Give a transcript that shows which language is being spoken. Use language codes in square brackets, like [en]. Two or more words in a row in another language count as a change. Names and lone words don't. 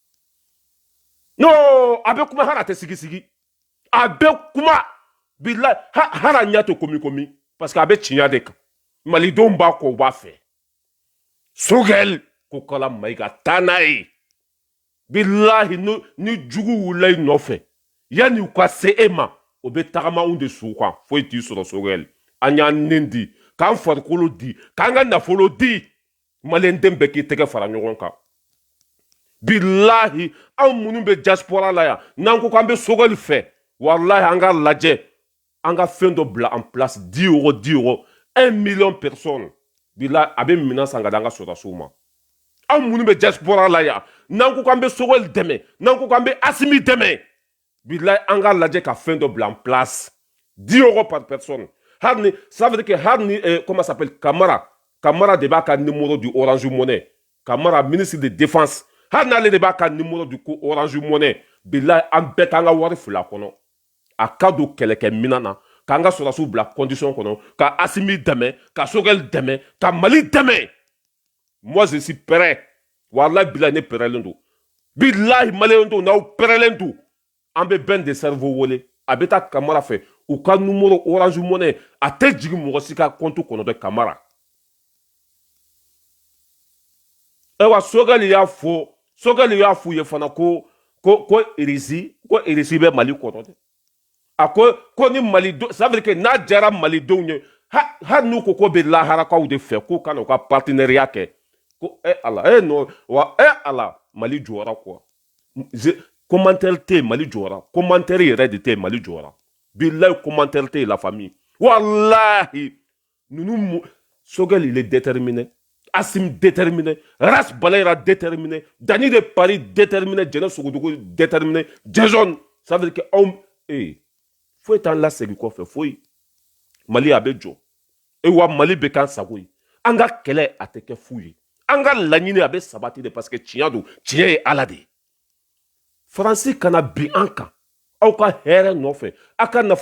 [bm] non a bɛ kuma hali a tɛ sigi a bɛ kuma bilahi hali a ɲɛ tɛ komi [fr] parce que [bm] a bɛ tiɲɛ de kan malidenw b'a kɔ u b'a fɛ Sogɛl Kokala Mayiga taa n'a ye bilahi ni jugu wulila i nɔfɛ yanni u ka se e ma o bɛ tagama anw de su kan foyi t'i sɔrɔ Sogɛl an y'an nin di k'an farikolo di k'an ka nafolo di maliyɛnden bɛɛ k'i tɛgɛ fara ɲɔgɔn kan bilahi anw minnu bɛ diaspora la yan n'an ko k'an bɛ Sogɛl fɛ walahi an ka lajɛ an ka fɛn dɔ bila [fr] en place 10 euros 1 million personnes [bm] bilahi a bɛ minɛn san ka di an ka sɔrɔdasiw ma anw minnu bɛ diaspora la yan n'an ko k'an bɛ Sogɛl dɛmɛ n'an ko k'an bɛ Asimi dɛmɛ bilahi an ka lajɛ ka fɛn dɔ bila en [fr] place 10 euros par personne [bm] hali ni [fr] ça veut dire que [bm] hali ni [fr] comment ça s'appelle Camara [bm] de b'a ka [fr] numéro du Orange Money Camara ministre de défense [bm] hali n'ale de b'a ka [fr] numéro du [bm] Orange Money bilahi an bɛɛ k'an ka wari fila kɔnɔ a ka don kɛlɛkɛminɛn na k'an ka sɔrɔdasiw bila condition kɔnɔ ka Asimi dɛmɛ ka Sogɛl dɛmɛ ka Mali dɛmɛ [fr] moi je suis prêt [bm] walahi bilahi ne pɛrɛlen don bilahi maliyɛn don n'aw pɛrɛlen don an bɛ bɛn de cerveau wele a bɛ taa Camara fɛ u ka numéro Orange Money a tɛ jigin mɔgɔ si ka compte kɔnɔ dɛ Camara wa Sogɛl y'a f'u ye fana ko Irisi bɛ Mali kɔnɔ dɛ a ko ni Malidenw [fr] ça veut dire que [bm] n'a diyara Malidenw ye hali n'u ko bɛ laharakaw de fɛ k'u kana u ka partenariat kɛ ko Ala non wa Ala Mali jɔra quoi commentaire tɛ yen Mali jɔra commentaire yɛrɛ de tɛ yen Mali jɔra bilahi commentaire tɛ yen [fr] la famille [bm] wallahi ninnu Sogɛl [fr] il est déterminé [bm] Asimi déterminé Ras Balayra déterminé Dani de Paris déterminé Jɛnɛ Sogodogo déterminé Jason [fr] ça veut dire que [bm] anw foyi t'an lasegin kɔfɛ foyi Mali a bɛ jɔ wa Mali bɛ k'an sago ye an ka kɛlɛ a tɛ kɛ fu ye an ka laɲini a bɛ sabati de [fr] parce que [bm] tiɲɛ don tiɲɛ ye Ala de ye Faransi kana bin an kan aw ka hɛrɛ nɔfɛ a ka nafa